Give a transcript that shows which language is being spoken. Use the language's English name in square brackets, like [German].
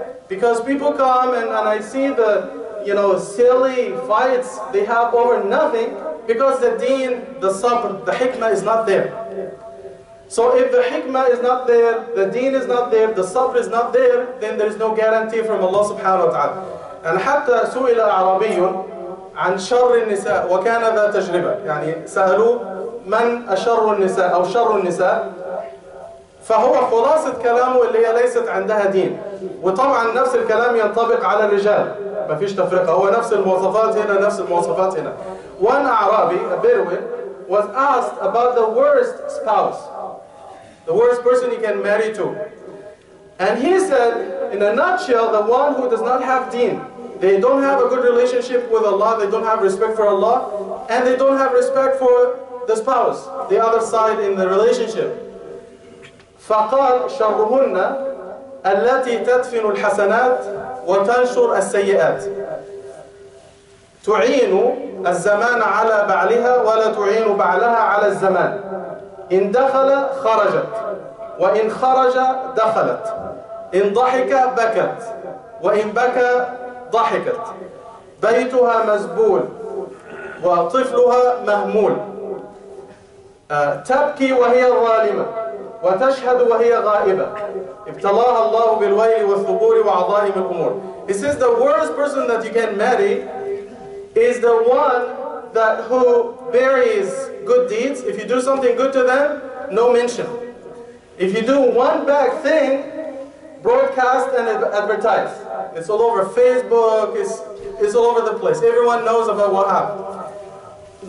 [English] Because people come and I see the silly fights they have over nothing because the deen, the sabr, the hikmah is not there. So if the hikmah is not there, the deen is not there, the sabr is not there, then there is no guarantee from Allah subhanahu wa ta'ala. [Arabic] And حتى سئل أعرابي عن شر النساء وكان ذا تجربة، يعني سألوه من أشر النساء أو شر النساء، فهو خلاصة كلامه اللي هي ليست عندها دين. وطبعا نفس الكلام ينطبق على الرجال، ما فيش تفرقة، هو نفس المواصفات هنا نفس المواصفات هنا. [English] One Arabi, a Bedouin, was asked about the worst spouse, the worst person he can marry to. And he said, in a nutshell, the one who does not have deen. They don't have a good relationship with Allah, they don't have respect for Allah, and they don't have respect for the spouse, the other side in the relationship. [Arabic] فقال شرهن التي تدفن الحسنات وتنشر السيئات تعين الزمان على بعلها ولا تعين بعلها على الزمان إن دخل خرجت وإن خرج دخلت إن ضحك بكت وإن بكى ضحكت بيتها مزبول وطفلها مهمول تبكي وهي ظالمة وتشهد وهي غائبة ابتلاها الله بالويل والثبور وعظائم الأمور. [English] It says the worst person that you can marry is the one who buries good deeds. If you do something good to them, no mention. If you do one bad thing, broadcast and advertise. It's all over Facebook, it's all over the place. Everyone knows about what happened.